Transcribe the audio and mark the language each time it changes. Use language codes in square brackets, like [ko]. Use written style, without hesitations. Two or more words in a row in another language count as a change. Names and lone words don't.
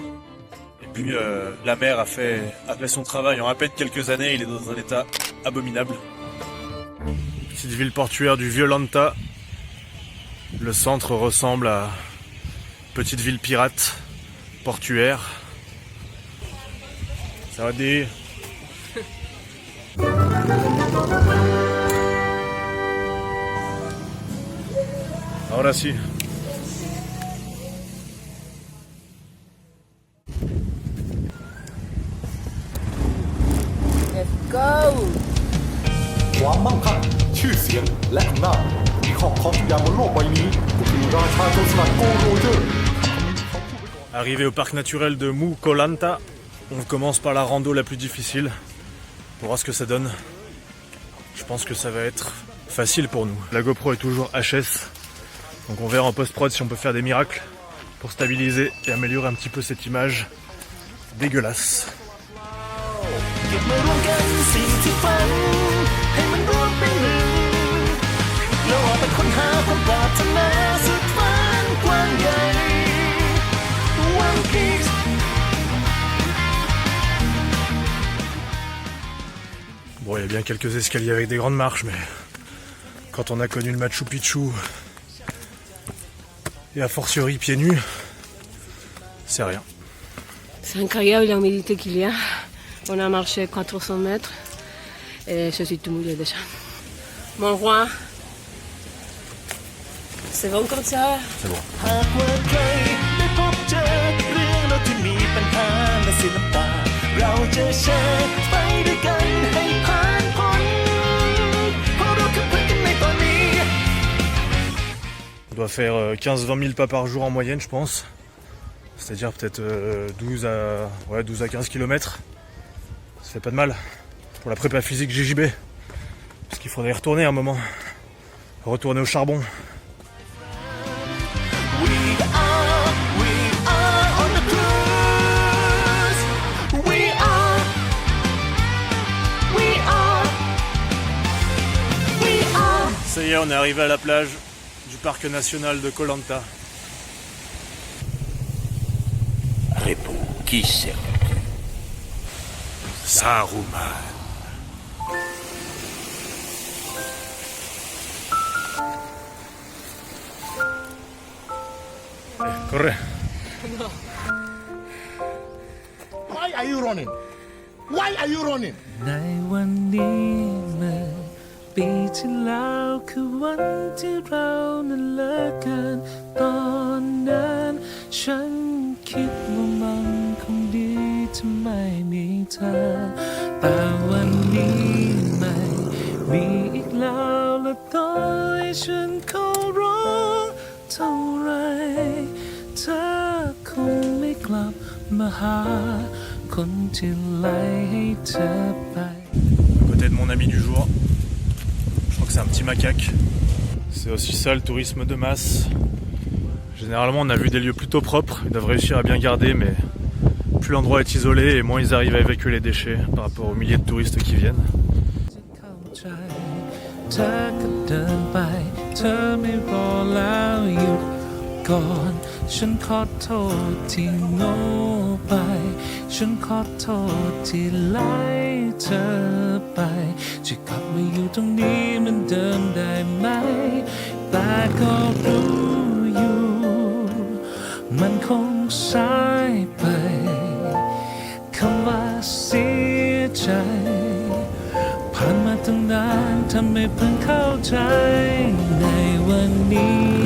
[fr] Et puis la mer a fait son travail en à peine quelques années. Il est dans un état abominable. Petite ville portuaire du Violenta. Le centre ressemble à petite ville pirate portuaire. Ça va dire. [es] Ahora sí. [en] Let's go! [th] ความมั่งคั่งชื่อเสียงและอำนาจที่ครอบครองทุกอย่างบนโลกใบนี้ก็คือราชาโจรสลัดโกโรเจอร์ [fr] Arrivé au parc naturel de Mou Koh Lanta, on commence par la rando la plus difficile pour voir ce que ça donne. Je pense que ça va être facile pour nous. La GoPro est toujours HS, donc on verra en post-prod si on peut faire des miracles pour stabiliser et améliorer un petit peu cette image dégueulasse. [th] เก็บมารวมกันสิ่งที่ฝันให้มันรวมเป็นหนึ่งแล้วออกไปค้นหาความปรารถนาสุดฝันกว้างใหญ่ One Piece [fr] Bon, il y a bien quelques escaliers avec des grandes marches, mais quand on a connu le Machu Picchu et a fortiori pieds nus, c'est rien. C'est incroyable l'humidité qu'il y a. On a marché 400 mètres et je suis tout mouillée déjà. Mon roi, c'est bon comme ça? C'est bon. [th] หากว่าใครได้พบเจอเรื่องราวที่มีปัญหาและเสียน้ำตาเราจะแชร์ไปด้วยกันให้ผ่านพ้นเพราะเราคือเพื่อนกันในตอนนี้ [fr] On doit faire 15-20 000 pas par jour en moyenne, je pense. C'est-à-dire peut-être 12 à 15 km. Ça fait pas de mal pour la prépa physique JJB. Parce qu'il faudrait y retourner un moment. Retourner au charbon. [en] We are on the cruise. We are. [fr] Ça y est, on est arrivé à la plage du parc national de Koh Lanta. Réponds, qui c'est? Saruman. [es] Corre. [en] Why are you running? Why are you running? [th] ในวันนี้เมื่อปีที่แล้วคือวันที่เรานั้นเลิกกันตอน นั้นฉันคิดว่ามันคงดีถ้าไม่มีเธอแต่วันนี้ไม่มีอีกแล้วและต่อให้ฉันขอร้องเท่าไรเธอคงไม่กลับมาหาคนที่ไล่ให้เธอไป [fr] À côté de mon ami du jour. Je crois que c'est un petit macaque. C'est aussi ça le tourisme de masse. Généralement on a vu des lieux plutôt propres. Ils doivent réussir à bien garder, mais plus l'endroit est isolé et moins ils arrivent à évacuer les déchets par rapport aux milliers de touristes qui viennent. [th] เธอก็เดินไปเธอไม่รอแล้วหยุดก่อนฉันขอโทษที่โง่ ไปฉันขอโทษที่ไล่เธอไปจะกลับมาอยู่ตรงนี้เหมือนเดิมได้ไหมแต่ก็รู้อยู่มันคงสายไปคำว่าเสียใจผ่านมาตั้งนานทำให้เพิ่งเข้าใจในวันนี้